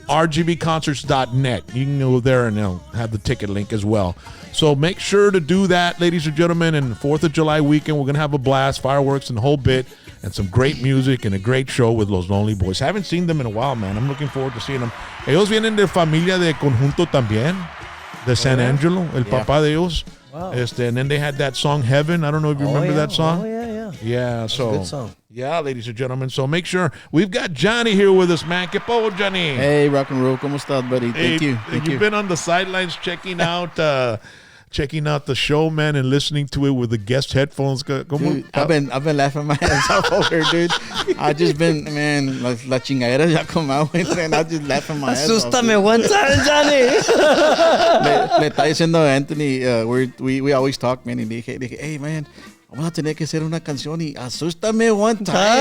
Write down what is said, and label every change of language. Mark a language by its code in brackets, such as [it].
[en] rgbconcerts.net. You can go there and they'll have the ticket link as well. So make sure to do that, ladies and gentlemen. And 4th of July weekend, we're going to have a blast, fireworks and the whole bit, and some great music and a great show with Los Lonely Boys. Haven't seen them in a while, man. I'm looking forward to seeing them. [es] Ellos vienen de familia de conjunto también, de San Angelo, el papá de ellos. [en] Wow. And then they had that song Heaven. I don't know if you remember that song. Oh yeah. Yeah, That's so a good song. Yeah, ladies and gentlemen. So make sure we've got Johnny here with us, man. [es] ¿Qué pasó, Johnny? [en] Hey, rock and roll. [es] ¿Cómo estás, [en] buddy? Thank you. You've been on the sidelines checking out the show, man, and listening to it with the guest headphones. Dude, I've been laughing my ass off over here, dude. I just been, man, [es] la chingadera ya [en] come out, and I just laughing my ass off. [es] Asústame [en] one time, Johnny. [es] Le está diciendo a Anthony, [en] we always talk, man, [es] y dije, [en] hey, man, [es] vamos a tener que hacer una canción y asústame [en] one time.